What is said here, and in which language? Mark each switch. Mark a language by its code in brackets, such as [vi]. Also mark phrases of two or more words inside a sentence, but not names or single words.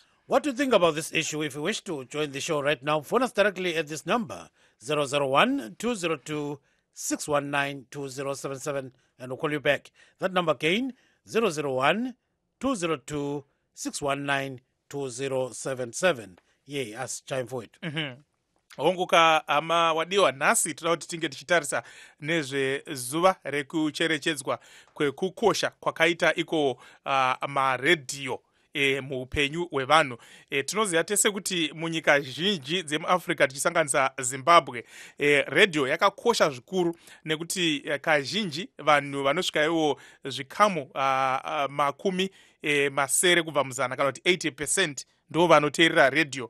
[en] What do you think about this issue? If you wish to join the show right now, phone us directly at this number, 001-202-619-2077, and we'll call you back. That number again, 001-202-619-2077. Yeah, us time for it. [sn] Honguka ama wadiwa nasi tunauti tinge tichitarisa nezve zuva rekucherechedzwa kwekukosha kwakaita iko maredio muupenyu hwevanhu. Tinoziva tese kuti munyika zhinji dzemuAfrica tichisanganisa Zimbabwe, radio yakakosha zvikuru nekuti kazhinji vanhu vanosvika iwo zvikamu makumi masere kubva muzana kana kuti 80% ndo vanoteerera radio.